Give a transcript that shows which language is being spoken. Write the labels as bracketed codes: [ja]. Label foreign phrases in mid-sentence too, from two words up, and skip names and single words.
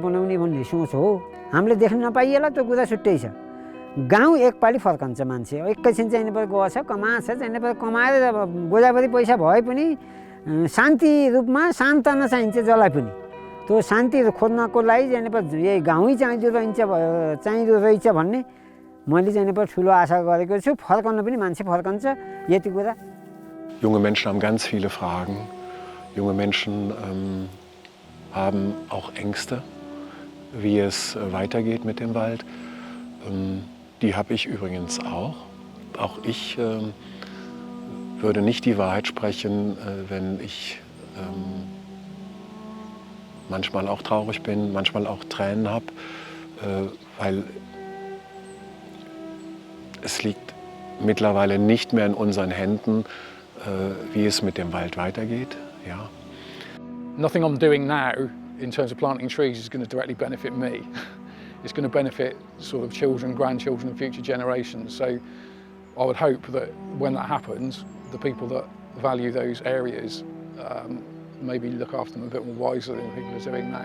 [ne] बनाउने भन्ने सोच हो हामीले देख्न नपाइएला त्यो कुरा छुट्टै छ गाउँ एकपालि फर्कन्छ मान्छे एकैछिन चाहिने पर्दा गएछ कमाएछ चाहिने पर्दा कमाएर गोजाभरि पैसा भए पनि शान्ति रूपमा सान्त्वना चाहिन्छ जसलाई पनि त्यो शान्ति खोज्नको लागि जाने पर्दा यही गाउँै चाहिँदो रहेछ भन्ने मैले जाने पर्दा ठुलो आशा गरेको छु फर्कन पनि मान्छे फर्कन्छ यति कुरा [de] Junge Menschen haben ganz viele Fragen. Junge Menschen haben auch Ängste, wie es weitergeht mit dem Wald. Die habe ich übrigens auch. Auch ich würde nicht die Wahrheit sprechen, wenn ich manchmal auch traurig bin, manchmal auch Tränen habe, weil es liegt mittlerweile nicht mehr in unseren Händen, wie es mit dem Wald weitergeht. Ja. [en] Nothing I'm doing now in terms of planting trees is going to directly benefit me. It's going to benefit sort of children, grandchildren and future generations. So I would hope that when that happens, the people that value those areas maybe look after them a bit more wisely than people are doing now.